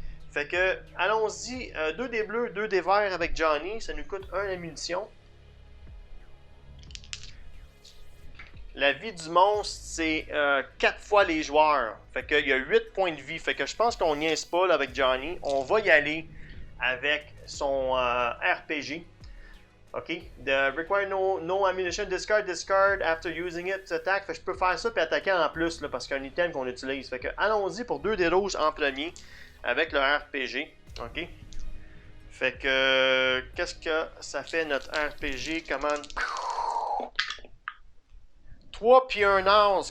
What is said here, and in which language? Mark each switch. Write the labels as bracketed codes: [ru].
[fr] Fait que, allons-y, 2 dés bleus, 2 dés verts avec Johnny, ça nous coûte 1 munition. La vie du monstre, c'est 4 fois les joueurs. Fait qu'il y a 8 points de vie. Fait que je pense qu'on niaise pas là, avec Johnny. On va y aller avec son RPG. OK? [en] The require no ammunition, discard after using it, attack. [fr] Fait que je peux faire ça puis attaquer en plus, là, parce qu'il y a un item qu'on utilise. Fait que allons-y pour 2 dés rouges en premier avec le RPG. OK? Fait que qu'est-ce que ça fait notre RPG? Commande 3 puis un as.